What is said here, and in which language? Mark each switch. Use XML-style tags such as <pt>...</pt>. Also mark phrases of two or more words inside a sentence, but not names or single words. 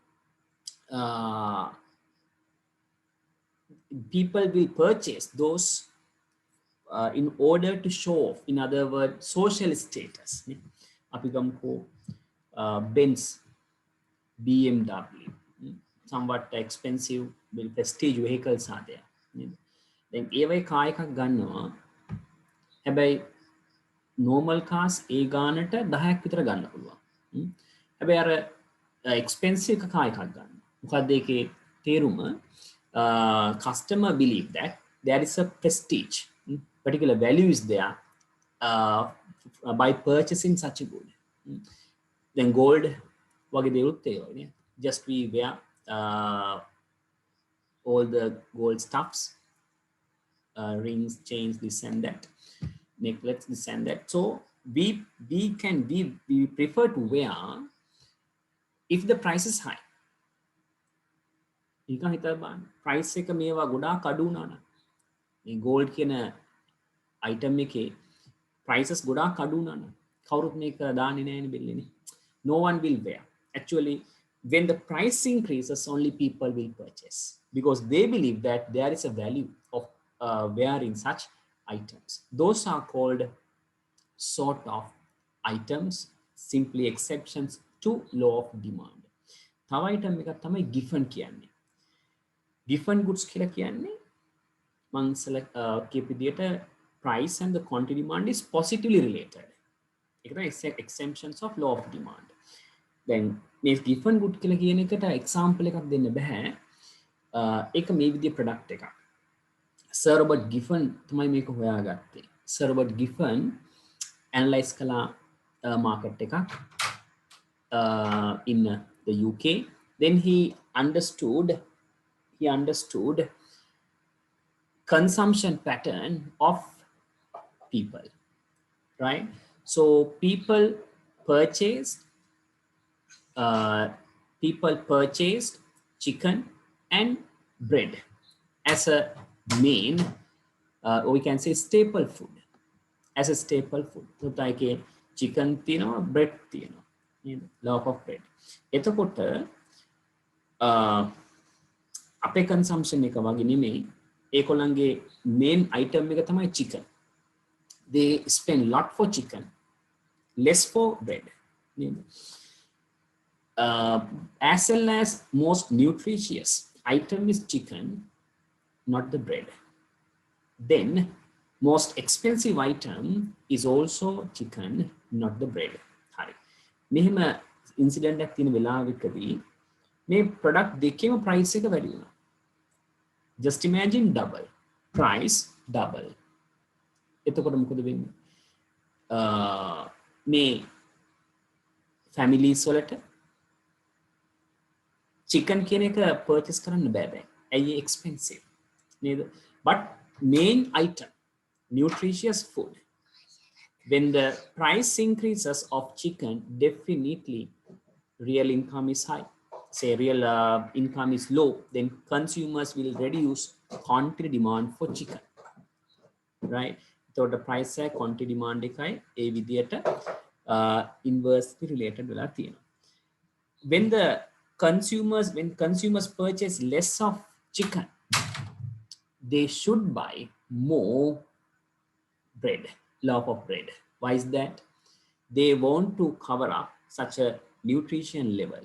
<en>People will purchase those in order to show off. In other words, social status. Apigamko, Benz, BMW, somewhat expensive, prestige vehicles are there.</en> <si>Then ඒවයි කාර් එකක් ගන්නවා. හැබැයි</si> <en>normal cars</en> <si>ඒ ගානට 10ක් විතර ගන්න පුළුවන්. හැබැයි අර expensive කාර් එකක් ගන්න. මොකද ඒකේ තේරුම</si> <en>customer believe that there is a prestige, particular value is there by purchasing such a good.</en> <si>Then gold වගේ දේවලුත් ඒ වගේ.</si> <en>Just we wear all the gold stuffs, rings, chains, this and that, necklace, this and that. So we prefer to wear if the price is high.</en> <si>නිකන් හිතලා බලන්න price එක මේවා ගොඩාක් අඩු වුණා නම් මේ gold කියන item එකේ prices ගොඩාක් අඩු වුණා නම් කවුරුත් මේක දාන්නේ නැහැනේ බෙල්ලේනේ.</si> <en>No one will wear. Actually, when the price increases, only people will purchase because they believe that there is a value of wearing such items. Those are called sort of items, simply exceptions to law of demand.</en> <si>තව item එකක් තමයි giffen කියන්නේ. Giffen goods කියලා කියන්නේ මං කියපු විදියට</si> <en>price and the quantity demand is positively related.</en> <si>ඒක තමයි</si> <en>exemptions of law of demand.</en> <si>Then මේ giffen good කියලා කියන එකට example එකක් දෙන්න බෑ. ඒක මේ විදිය product එකක්. Sir Robert Giffen තමයි මේක හොයාගත්තේ.</si> <en>Sir Robert Giffen analyze කළා market එකක් in the UK. Then he understood consumption pattern of people, right? So people purchased chicken and bread as a main, or we can say staple food, as a staple food. So like chicken තියෙනවා, bread තියෙනවා, loaf of bread.</en> <si>එතකොට අපේ consumption එක වගේ නෙමෙයි. ඒකොල්ලන්ගේ main item එක තමයි chicken.</si> <en>They spend lot for chicken, less for bread. As well as most nutritious item is chicken, not the bread. Then most expensive item is also chicken, not the bread.</en> <si>හරි. මෙහෙම incident එකක් තියෙන වෙලාවකදී මේ product දෙකේම price එක වැඩි වුණා.</si> <en>Just imagine double. Price double.</en> <si>එතකොට මොකද වෙන්නේ? මේ families වලට chicken කියන එක purchase කරන්න බෑ දැන්. ඇයි expensive නේද?</si> <en>But main item, nutritious food, when the price increases of chicken, definitely real income is high. Say real income is low, then consumers will reduce quantity demand for chicken, right? So the price quantity demand</en> <si>එකයි ඒ විදියට</si> <en>inversely related</en> <si>වෙලා තියෙනවා.</si> <en>When consumers purchase less of chicken, they should buy more bread, loaf of bread. Why is that? They want to cover up such a nutrition level.</en>